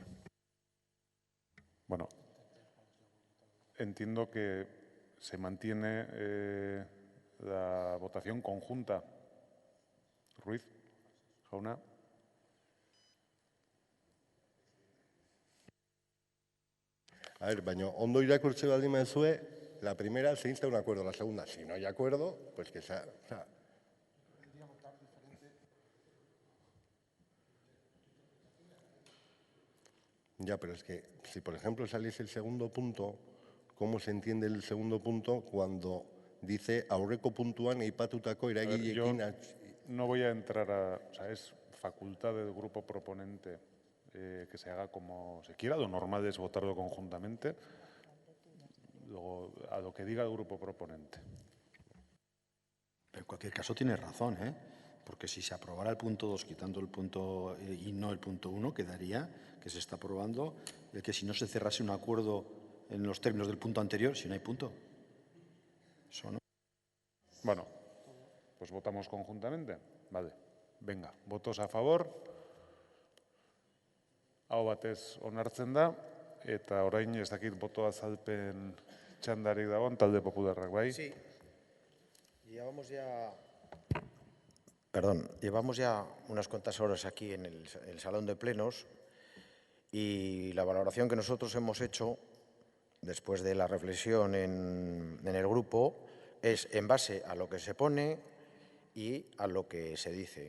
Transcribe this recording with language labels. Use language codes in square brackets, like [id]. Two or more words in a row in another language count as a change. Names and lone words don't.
[es] Bueno, entiendo que se mantiene la votación conjunta. [eu] Ruiz, Jauna. [es] A ver, [eu] baina ondo irakurtze baldin baduzue, [es] la primera se insta un acuerdo, la segunda, si no hay acuerdo, pues que sea... O sea, ya, pero es que si, por ejemplo, saliese el segundo punto, ¿cómo se entiende el segundo punto cuando dice [eu] aurreko puntuan aipatutako eragileekin? [es] No voy a entrar a... O sea, es facultad del grupo proponente que se haga como se quiera. Lo normal es votarlo conjuntamente. Luego, a lo que diga el grupo proponente. En cualquier caso tiene razón, ¿eh? Porque si se aprobara el punto 2 quitando el punto y no el punto 1, quedaría que se está aprobando que si no se cerrase un acuerdo en los términos del punto anterior, si no hay punto. Eso no. Bueno, pues votamos conjuntamente. Vale, venga, votos a favor. [eu] Aho batez onartzen da, eta orain ez dakit boto azalpen txandarik dagoen talde popularrak, bai? [es] Sí. Y ya vamos ya... Perdón, llevamos ya unas cuantas horas aquí en el salón de plenos y la valoración que nosotros hemos hecho después de la reflexión en el grupo es en base a lo que se pone y a lo que se dice.